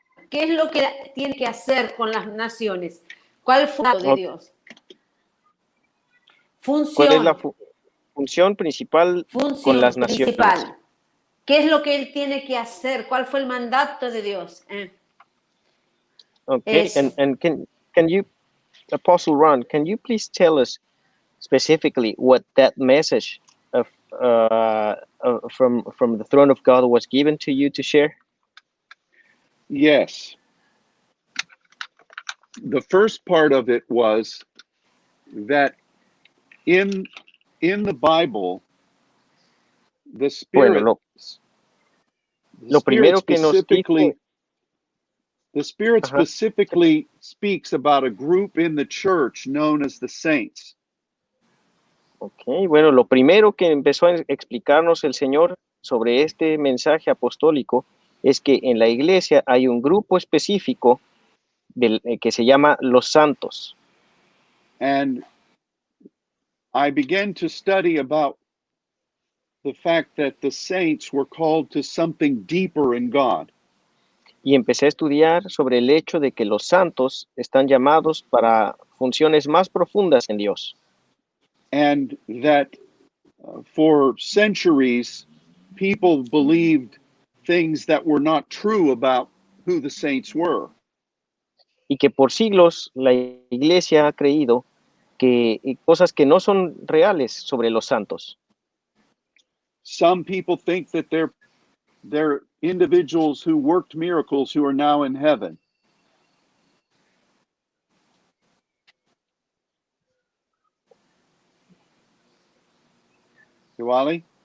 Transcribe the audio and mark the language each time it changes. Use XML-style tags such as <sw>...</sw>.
<es>¿Qué es lo que tiene que hacer con las naciones? ¿Cuál fue el de Dios? Función. ¿Cuál es la función principal con las naciones? Principal. ¿Qué es lo que él tiene que hacer? ¿Cuál fue el mandato de Dios?</es> <en>Okay, and can you, Apostle Ron, can you please tell us specifically what that message of from the throne of God was given to you to share? Yes. The first part of it was that in the Bible, the Spirit,</en> <es>Bueno, lo primero que nos dijo,</es> <en>the Spirit specifically speaks about a group in the church known as the saints.</en> <es>Ok, bueno, lo primero que empezó a explicarnos el Señor sobre este mensaje apostólico es que en la iglesia hay un grupo específico que se llama los santos.</es> <en>And I began to study about the fact that the saints were called to something deeper in God.</en> <es>Y empecé a estudiar sobre el hecho de que los santos están llamados para funciones más profundas en Dios.</es> <en>And that for centuries, people believed things that were not true about who the saints were.</en> <es>Y que por siglos la iglesia ha creído que cosas que no son reales sobre los santos.</es> <en>Some people think that they're individuals who worked miracles who are now in heaven. Yawali?</en>